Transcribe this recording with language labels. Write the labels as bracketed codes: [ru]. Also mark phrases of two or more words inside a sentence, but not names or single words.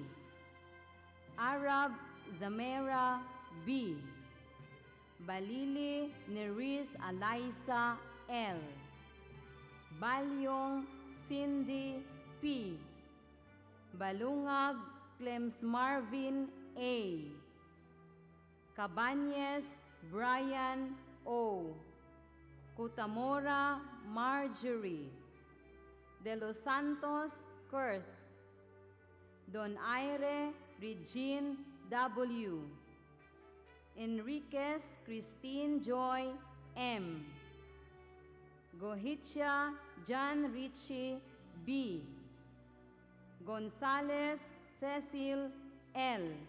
[en] Arab Zamera B. Balili Neris Alaisa L. Balyong Cindy P. Balungag Clems Marvin A. Cabanyes Brian O. Kutamora Marjorie. De Los Santos Kurt. Don Aire Regine W. Enriquez Christine Joy M. Gohitia John Richie B. Gonzales Cecil L.